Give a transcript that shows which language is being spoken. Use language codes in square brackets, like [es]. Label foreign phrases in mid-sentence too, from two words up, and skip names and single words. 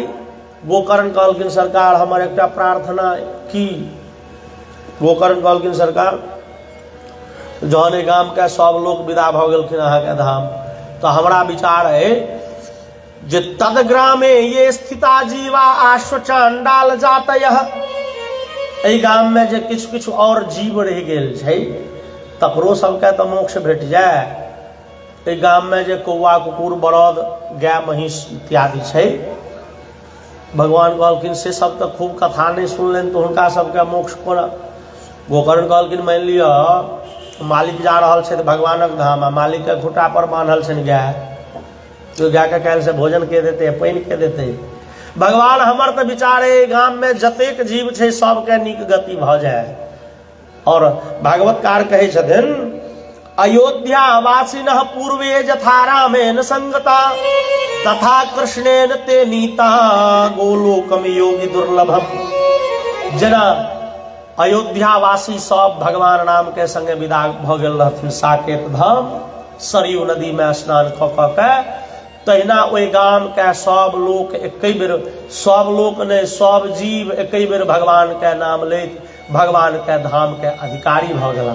[mai] गोकर्ण कहलखिन सरकार हमर एकटा प्रार्थना की। गोकर्ण कहलखिन सरकार जहन गाम के सब लोग विदा भ गेलखिन अहाँ के धाम, तो हमरा विचार है जे [sa] तदग्रामे ये स्थिता जीवा आश्वचांडाल जातयः, [mai] एहि गाम में जे किछु किछु और जीव रह गेल छै तकरो सबके तो मोक्ष भेट जाए। एहि गाम में जे कौआ कुकुर बरद गाय महिष इत्यादि छै, भगवान कहलखिन से सब तो खूब कथा नहीं सुनलनि तो हुनका सबके मोक्ष कोना। गोकर्ण कहलखिन मान लिअ मालिक जा रहल छै भगवानक धाम, आ मालिक के खूंटा पर बांधल छनि गाय, तो गाय के काल्हि से भोजन के देते, पानि के देते। भगवान हमर तो विचार है गाम में जतेक जीव छै सबके नीक गति भ जाए। और भागवतकार कहे छथिन [sa] अयोध्या वासिनः पूर्वे यथा रामेण संगता तथा कृष्णेन ते नीता गोलोकम योगी दुर्लभम। [mai] जेना अयोध्यावासी सब भगवान राम के संगे विदा भ गेल रहथिन साकेत धाम, सरयू नदी में स्नान क के, तहिना ओहि गाम के सब लोक एकै बेर, सब लोक ने सब जीव एकै बेर भगवान के नाम लैत भगवान के धाम के अधिकारी भ गेला।